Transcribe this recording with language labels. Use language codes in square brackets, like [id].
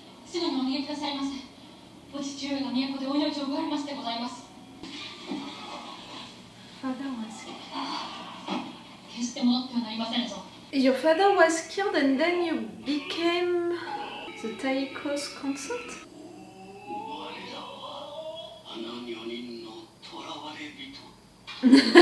[ja] すぐにお逃げくださいませ。お父上が都でお命を奪われましてございます。 [en] Father was... [ja] 決して戻ってはなりませんぞ。 [en] Your father was killed and then you became the Taiko's consort? [ja] 我らはあの女人の囚われ人。